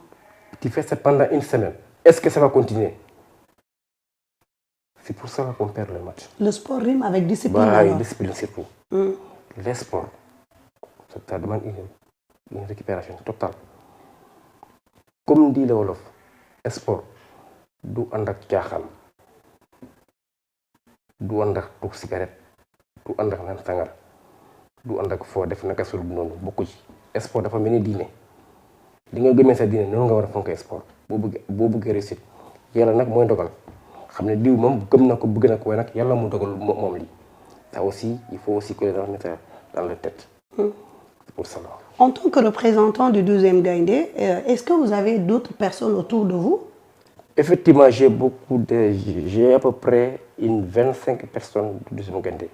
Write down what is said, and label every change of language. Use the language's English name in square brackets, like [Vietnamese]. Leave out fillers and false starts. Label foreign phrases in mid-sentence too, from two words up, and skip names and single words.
[French] Tu fais ça pendant une semaine. Est-ce que ça va continuer? C'est pour ça qu'on perd le match. Le sport rime avec discipline. Alors. Discipline surtout. Les sports, ça demande une récupération totale. Comme dit le Wolof, le sport, [Wolof] du andak tiaxan, du andak tuk cigarette, du andak nan sangar, du andak fo def naka sul non bokku ci. Sport dafa melni diiné. Li nga gëmé sa diiné non nga wara fonké sport. Bo bëgg réussite. Yalla nak moy dogal. Xamné diw mom gëm nako bëgg nako way nak yalla mu dogal mom li. [French] Ça aussi, il faut aussi que les gens mettent dans la tête. C'est pour ça. En tant que représentant du 12e Gaïndé, est-ce que vous avez d'autres personnes autour de vous? Effectivement, j'ai à peu près 25 personnes du 12e Gaïndé.